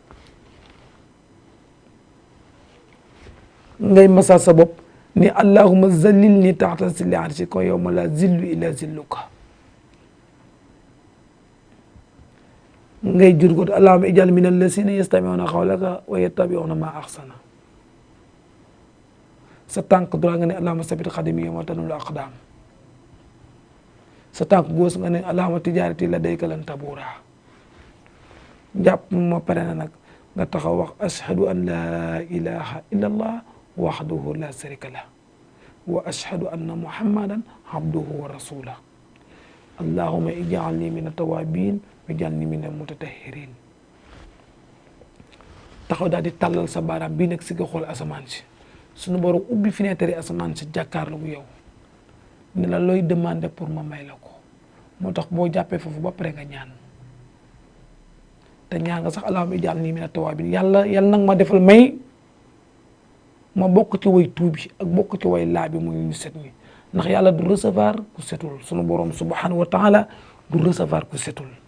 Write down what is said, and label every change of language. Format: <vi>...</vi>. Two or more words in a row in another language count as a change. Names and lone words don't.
<wo>ngay masa sa bopp ni</wo> <ar>اللهم أظلني تحت ظل عرشك يوم لا ظل إلا ظلك</ar> <wo>ngay jur ko</wo> <ar>اللهم اجعل من الذين يستمعون قولك ويتبعون ما أحسن</ar> <wo>sa tànk droit nga ne</wo> <ar>اللهم ثبت قدمي يوم تزل الأقدام</ar> <wo>sa tànk gauche nga ne</wo> <ar>اللهم تجارتي لديك لن تبور</ar> <wo>jàpp ma pare na nag nga taxaw wax</wo> <ar>أشهد أن لا إله إلا الله وحده لا شريك له وأشهد أن محمدا عبده ورسوله اللهم اجعلني من التوابين واجعلني من المتطهرين</ar> <wo>taxaw daal di tàllal sa baaraam bii nag si nga xool asamaan si suñu borom ubbi fenêtre asamaan si jàkkaarloo yow ne la looy demandé pour ma may la ko moo tax boo jàppee foofu ba pare nga ñaan te ñaan nga sax</wo> <ar>اللهم اجعلني من التوابين</ar> <wo>yàlla nag ma defal may ma bokk ci way tuubi ak bokk ci way laabi muy ñu set ñi ndax yàlla du recevoir ku setul sunu borom</wo> <ar>سبحانه وتعالى</ar> <wo>du recevoir ku setul</wo>